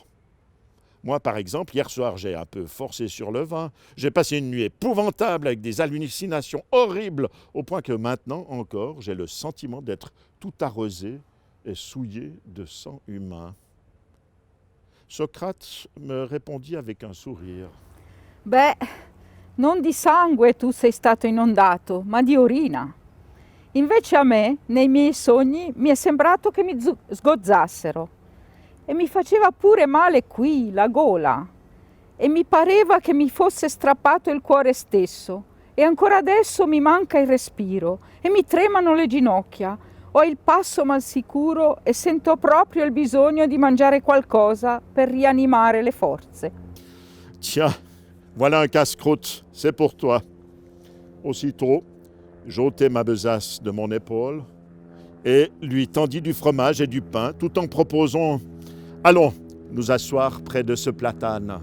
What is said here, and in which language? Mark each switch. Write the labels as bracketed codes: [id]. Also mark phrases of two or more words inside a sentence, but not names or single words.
[fr] Moi, par exemple, hier soir, j'ai un peu forcé sur le vin. J'ai passé une nuit épouvantable avec des hallucinations horribles, au point que maintenant encore, j'ai le sentiment d'être tout arrosé et souillé de sang humain. Socrate me répondit avec un sourire. [it] Beh, non di sangue tu sei stato inondato, ma di urina. Invece a me, nei miei sogni, mi è sembrato che mi sgozzassero e mi faceva pure male qui, la gola, e mi pareva che mi fosse strappato il cuore stesso e ancora adesso mi manca il respiro e mi tremano le ginocchia, ho il passo mal sicuro e sento proprio il bisogno di mangiare qualcosa per rianimare le forze. [fr] Tiens, voilà un casse-croûte, c'est pour toi. Aussitôt, j'ôtai ma besace de mon épaule et lui tendis du fromage et du pain tout en proposant « Allons nous asseoir près de ce platane ».